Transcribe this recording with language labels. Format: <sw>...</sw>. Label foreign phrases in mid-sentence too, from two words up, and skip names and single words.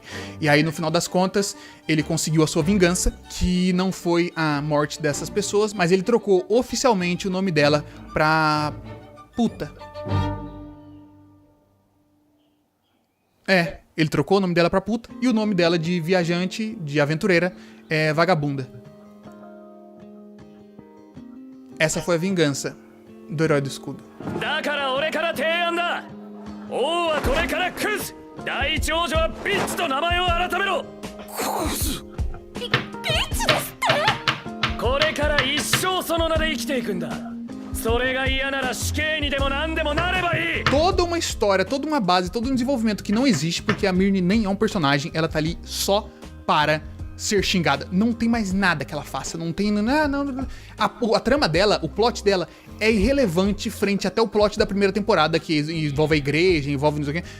<pt>E aí, no final das contas, ele conseguiu a sua vingança, que não foi a morte dessas pessoas, mas ele trocou oficialmente o nome dela pra puta. É, ele trocou o nome dela pra puta e o nome dela de viajante, de aventureira, é vagabunda. Essa foi a vingança do Herói do Escudo.</pt> <ja>だから俺から提案だ。王はこれからクズ。第一王女はビッチと名前を改めろ。ビッチですって。これから一生その名で生きていくんだ。それが嫌なら死刑にでも何でもなればいい。</ja> <pt>Toda uma história, toda uma base, todo um desenvolvimento que não existe, porque a Mirne nem é um personagem, ela tá ali só para ser xingada. Não tem mais nada que ela faça, não tem... A trama dela, o plot dela é irrelevante frente até o plot da primeira temporada, que envolve a igreja, envolve não sei o quê.</pt>